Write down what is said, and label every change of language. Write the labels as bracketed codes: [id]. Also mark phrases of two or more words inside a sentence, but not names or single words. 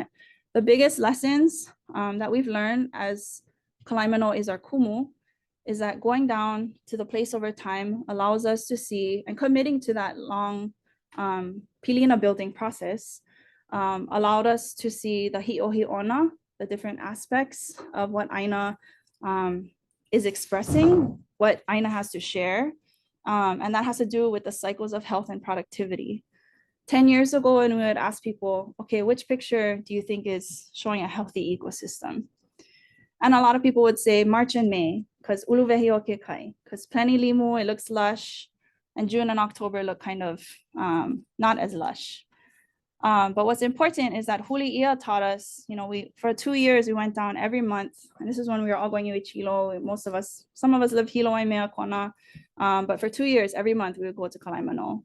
[en] The biggest lessons that we've learned as Kalaimano is our kumu, is that going down to the place over time allows us to see, and committing to that long pilina building process allowed us to see the hiʻohiʻona, the different aspects of what ʻāina is expressing, what ʻāina has to share. And that has to do with the cycles of health and productivity. 10 years ago, when we would ask people, okay, which picture do you think is showing a healthy ecosystem? And a lot of people would say March and May, because [haw] uluwehi o ke kai, [en] because plenty limu, it looks lush, and June and October look kind of not as lush. But what's important is that Huli taught us, you know, for 2 years, we went down every month, and this is when we were all going to Chilo. Some of us live Hilo and Mea Kona, but for 2 years, every month we would go to Kalaimano.